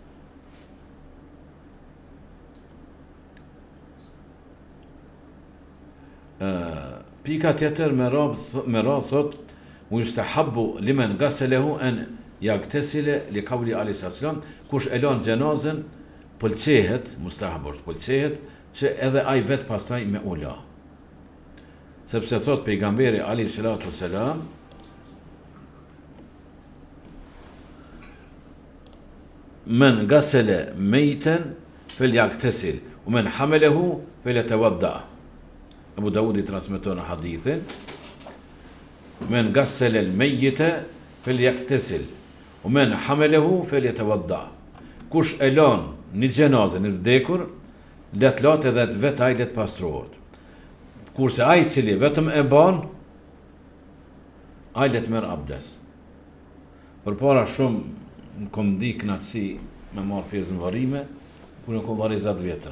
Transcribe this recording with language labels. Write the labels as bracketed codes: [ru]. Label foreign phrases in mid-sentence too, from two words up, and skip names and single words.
[sq] Pika tjetër me radhë thot, [ar] ويستحب لمن غسله أن يغتسل لقول عليه السلام, [sq] kush e lën xhenazën, pëlqehet, mustahabur, pëlqehet që edhe ai vet pastaj me ula. Sepse thot pejgamberi [ar] عليه الصلاة والسلام, من غسل ميتا فليغتسل ومن حمله فليتوضأ. [sq] Abu Dawudi transmeton hadithin, [ar] من غسل ميتا فليغتسل ومن حمله فليتوضأ. [sq] Kush e lan një gjenazë, një vdekur, let latë edhe vetë ai let pastrohet. Kurse ai cili vetëm e ban, ai let merr abdes. Përpara shumë kom di kënaqësi me marr pjesë në varrime, kur nuk kom varri 10 vjetra.